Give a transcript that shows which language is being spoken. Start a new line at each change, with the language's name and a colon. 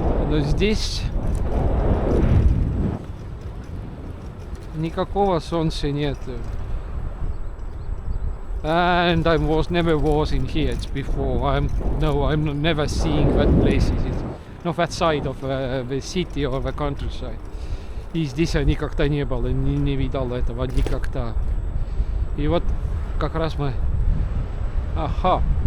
Russian: Но здесь никакого солнца нет.
English: And I never was in here before. I'm never seeing that places. That side of the city or the countryside.
Russian: И здесь я никогда не был, не видал этого никогда. И вот как раз мы... Ага.